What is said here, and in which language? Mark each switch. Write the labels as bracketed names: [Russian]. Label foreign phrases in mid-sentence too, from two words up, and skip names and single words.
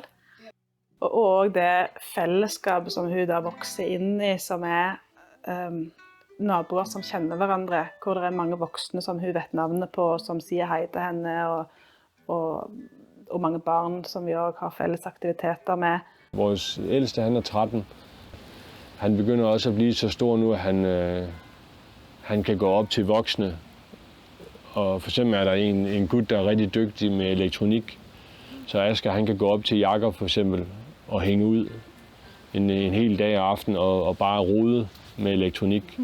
[Norwegian] Og det fellesskapet som hun da vokser inn i, som er naboer som kjenner hverandre, hvor det er mange voksne som hun vet navnet på, som sier hei til henne, og mange barn som vi også har felles aktiviteter med. [Danish] Vores ældste, han er 13. Han begynder også at blive så stor nu, at han kan gå op til voksne. Og for eksempel er der en gut, der er rigtig dygtig med elektronik. Så Asger, han kan gå op til Jakob for eksempel og hænge ud en hel dag og aften og bare rode med elektronik.